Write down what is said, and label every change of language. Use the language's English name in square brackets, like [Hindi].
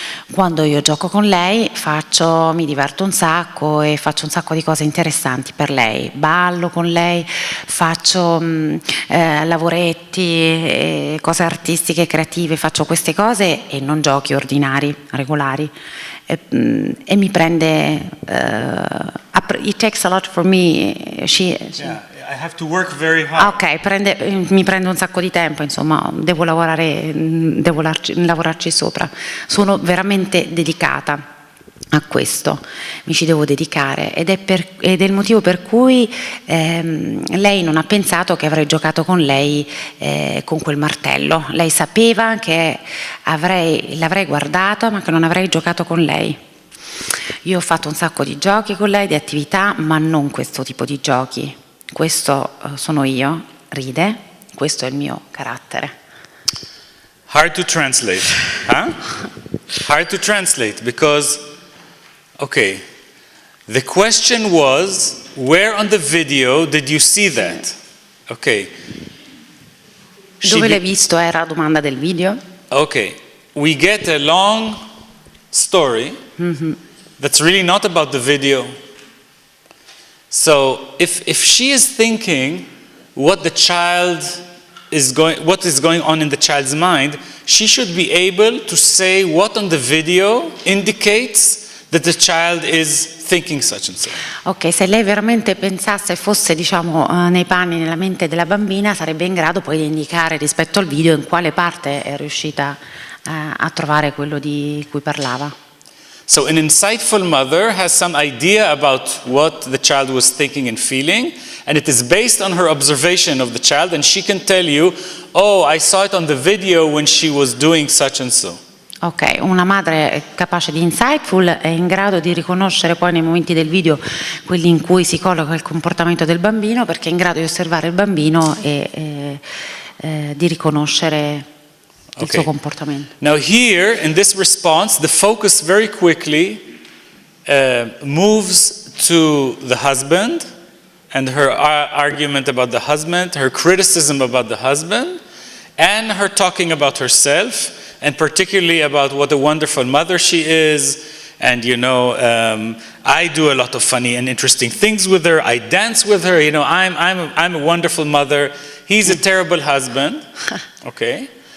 [Italian] Quando io gioco con lei mi diverto un sacco e faccio un sacco di cose interessanti per lei, ballo con lei, faccio lavoretti, cose artistiche e creative, faccio queste cose e non giochi ordinari, regolari. E mi prende [English] it takes a lot for me. Yeah, I have to work very hard. [Italian] Ok, mi prende un sacco di tempo, insomma, devo lavorarci sopra. Sono veramente dedicata a questo, mi ci devo dedicare ed è il motivo per cui lei non ha pensato che avrei giocato con lei con quel martello. Lei sapeva che l'avrei guardata ma che non avrei giocato con lei. Io ho fatto un sacco di giochi con lei, di attività, ma non questo tipo di giochi. Questo sono io, ride, questo è il mio carattere. [English] Hard to translate, huh? Hard to translate because, okay, the question was, where on the video did you see that? Okay. [Italian] Dove l'hai visto era la domanda del video? [English] Okay, we get a long story that's really not about the video. So if she is thinking what is going on in the child's mind, she should be able to say what on the video indicates that the child is thinking such and so. [Italian] Ok, se lei veramente pensasse e fosse, diciamo, nei panni, nella mente della bambina, sarebbe in grado poi di indicare rispetto al video in quale parte è riuscita a trovare quello di cui parlava. [English] So an insightful mother has some idea about what the child was thinking and feeling, and it is based on her observation of the child, and she can tell you, oh, I saw it on the video when she was doing such and so. [Italian] Ok, una madre capace di insightful è in grado di riconoscere poi nei momenti del video quelli in cui si colloca il comportamento del bambino, perché è in grado di osservare il bambino e di riconoscere il suo comportamento. [English] Now here, in this response, the focus very quickly moves to the husband and her argument about the husband, her criticism about the husband, and her talking about herself, and particularly about what a wonderful mother she is, and I do a lot of funny and interesting things with her, I dance with her, I'm a wonderful mother, he's a terrible husband, okay?